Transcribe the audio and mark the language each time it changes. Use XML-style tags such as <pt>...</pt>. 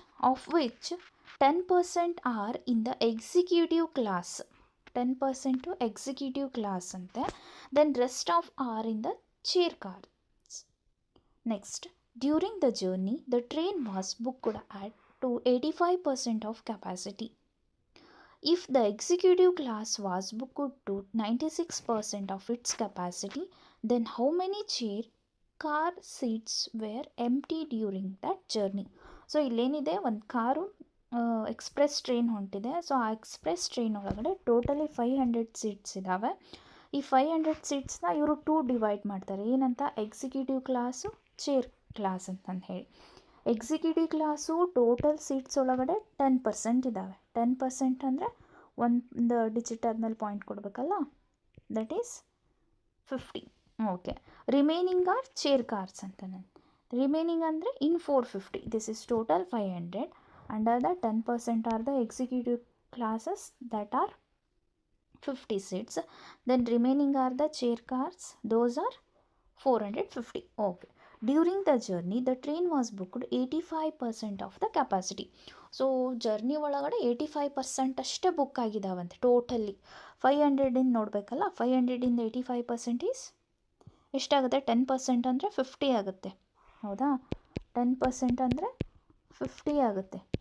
<en>Of which 10% are in the executive class. 10% executive class ಅಂತೆ. Then rest of are in the chair cars. Next, during the journey the train was booked at to 85% of capacity. If the executive class was booked to 96% of its capacity, then how many chair car seats were empty during that journey?</en> <kn>So ಇಲ್ಲೇನಿದೆ, ಒಂದು car express train ಹೊಂಟಿದೆ. So ಆ express train ಒಳಗಡೆ totally 500 seats ಇದ್ದಾವೆ. ಈ 500 ಸೀಟ್ಸ್ನ ಇವರು 2 divide ಮಾಡ್ತಾರೆ. ಏನಂತ? Executive class, chair class ಅಂತಂದು ಹೇಳಿ. ಎಕ್ಸಿಕ್ಯೂಟಿವ್ ಕ್ಲಾಸು ಟೋಟಲ್ ಸೀಟ್ಸ್ ಒಳಗಡೆ 10% ಇದ್ದಾವೆ. 10% ಅಂದರೆ ಒಂದು ಡಿಜಿಟ್ ಆದಮೇಲೆ ಪಾಯಿಂಟ್ ಕೊಡಬೇಕಲ್ಲ,</kn> <en>That is 50. Okay, remaining are chair cars ಅಂತ. Remaining ಅಂದರೆ in 450. This is total 500. Under the 10% are the executive classes that are 50 seats. Then remaining are the chair cars, those are 450. Okay. During the journey, the train was booked 85% of the capacity.</en> <kn>So journey ಒಳಗಡೆ 85% ಅಷ್ಟೇ book ಆಗಿದ್ದಾವಂತೆ totally. 500 ನೋಡಬೇಕಲ್ಲ, 500 85% is ಎಷ್ಟಾಗುತ್ತೆ? 10% ಅಂದರೆ 50 ಆಗುತ್ತೆ, ಹೌದಾ. 10% ಅಂದರೆ 50 ಆಗುತ್ತೆ.</kn>